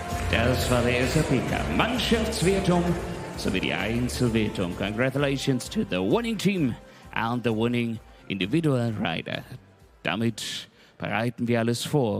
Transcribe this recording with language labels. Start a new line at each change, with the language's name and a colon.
German: Das war der SAP Mannschaftswertung sowie die Einzelwertung.
English: Congratulations to the winning team and the winning individual rider.
German: Damit bereiten wir alles vor für die große Medaillenvergabe bei den FEI Youth